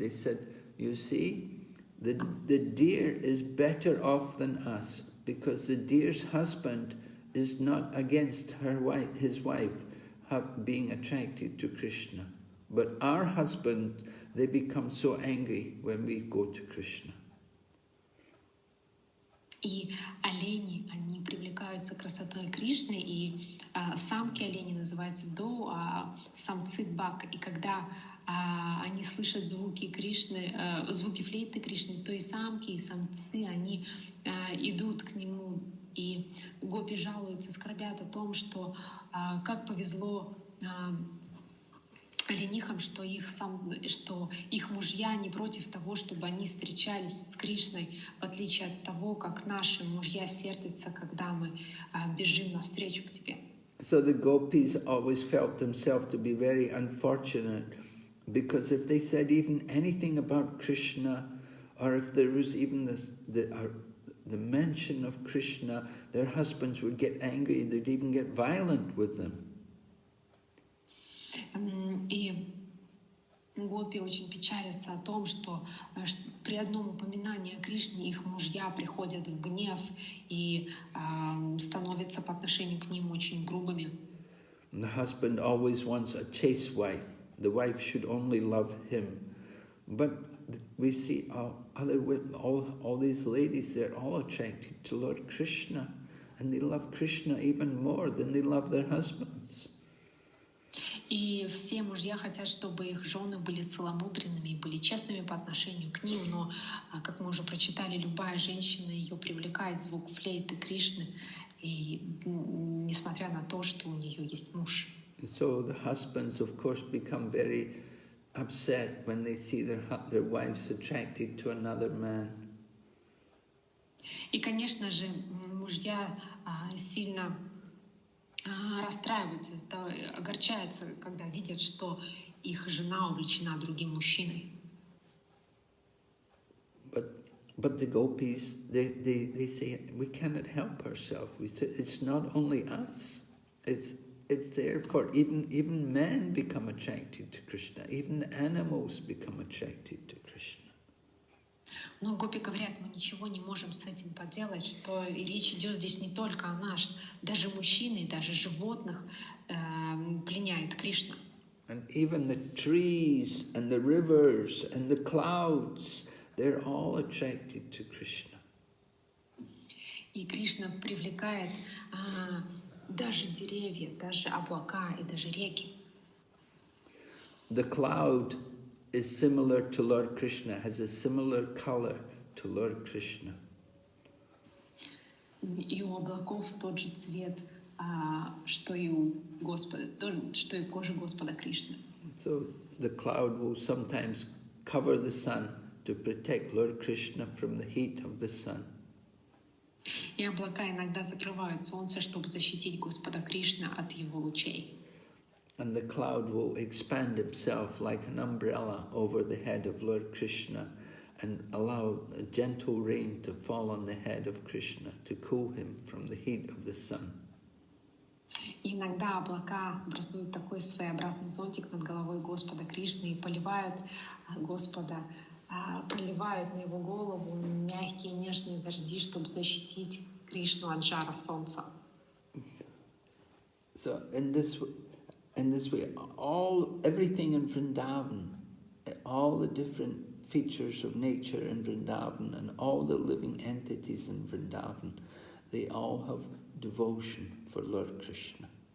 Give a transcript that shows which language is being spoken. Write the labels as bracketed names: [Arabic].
[English] They said, "You see, the deer is better off than us, because the deer's husband is not against his wife being attracted to Krishna. But our husband, they become so angry when we go to Krishna." [Russian] И олени, они привлекаются красотой Кришны, и самки оленей называются доу, а самцы бак. И когда они слышат звуки Кришны, звуки флейты Кришны, то и самки, и самцы, они идут к нему. И гопи жалуются, скорбят о том, что как повезло оленихам, что их мужья не против того, чтобы они встречались с Кришной, в отличие от того, как наши мужья сердятся, когда мы бежим навстречу к тебе. [English] So the gopis always felt themselves to be very unfortunate, because if they said even anything about Krishna, or if there was even the mention of Krishna, their husbands would get angry, they'd even get violent with them. [Russian] И гопи очень печалятся о том, что при одном упоминании о Кришне их мужья приходят в гнев и становятся по отношению к ним очень грубыми. [English] The husband always wants a chaste wife. The wife should only love him. But we see all these ladies, they're all attracted to Lord Krishna, and they love Krishna even more than they love their husbands. [Russian] И все мужья хотят, чтобы их жены были целомудренными и были честными по отношению к ним, но, как мы уже прочитали, любая женщина, ее привлекает звук флейты Кришны, и несмотря на то, что у нее есть муж. [English] So the husbands, of course, become very upset when they see their wives attracted to another man. [Russian] И, конечно же, мужья сильно расстраиваются, огорчаются, когда видят, что их жена увлечена другим мужчиной. [English] But the gopis, they say, we cannot help ourselves. We say, it's not only us. It's there for even men become attracted to Krishna. Even animals become attracted to Krishna. [Russian] Но гопи говорят, мы ничего не можем с этим поделать, что и речь идет здесь не только о нас, даже мужчины, даже животных пленяет Кришна. [English] And even the trees and the rivers and the clouds, they're all attracted to Krishna. [Russian] И Кришна привлекает даже деревья, даже облака и даже реки. [English] The cloud is similar to Lord Krishna, has a similar color to Lord Krishna. [Russian] И у облаков тот же цвет, что и у Господа, что и кожа Господа Кришны. [English] So the cloud will sometimes cover the sun to protect Lord Krishna from the heat of the sun. [Russian] И облака иногда закрывают солнце, чтобы защитить Господа Кришна от его лучей. [English] And the cloud will expand himself like an umbrella over the head of Lord Krishna and allow a gentle rain to fall on the head of Krishna to cool him from the heat of the sun. [Russian] И иногда облака образуют такой своеобразный зонтик над головой Господа Кришны и поливают Господа, проливают на его голову мягкие нежные дожди, чтобы защитить Кришну от жара солнца. [English] So in this, in this way, everything in Vrindavan, all the different features of nature in Vrindavan and all the living entities in Vrindavan, they all have devotion for Lord Krishna.